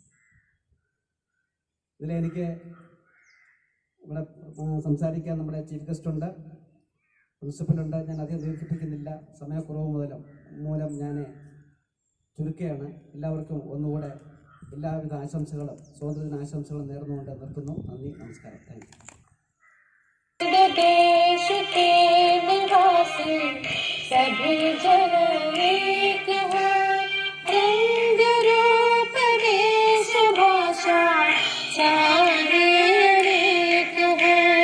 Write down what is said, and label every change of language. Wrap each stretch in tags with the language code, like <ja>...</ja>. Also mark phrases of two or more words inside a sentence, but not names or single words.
<ml>ഇതിലെനിക്ക് ഇവിടെ സംസാരിക്കാൻ നമ്മുടെ</ml> <en>chief guest</en> <ml>ഉണ്ട്, പ്രിൻസിപ്പലുണ്ട്. ഞാൻ അധികം ദീർഘിപ്പിക്കുന്നില്ല, സമയക്കുറവ് മൂലം ഞാൻ ചുരുക്കുകയാണ്. എല്ലാവർക്കും ഒന്നുകൂടെ എല്ലാവിധ ആശംസകളും സ്വാതന്ത്ര്യദിന ആശംസകളും നേർന്നുകൊണ്ട് നിർത്തുന്നു. നന്ദി, നമസ്കാരം.</ml> <en>thank you.</en> <hi>देश के निवासी सभी जन एक हैं, रंग रूप वेश भाषा सारे अनेक हैं।</hi>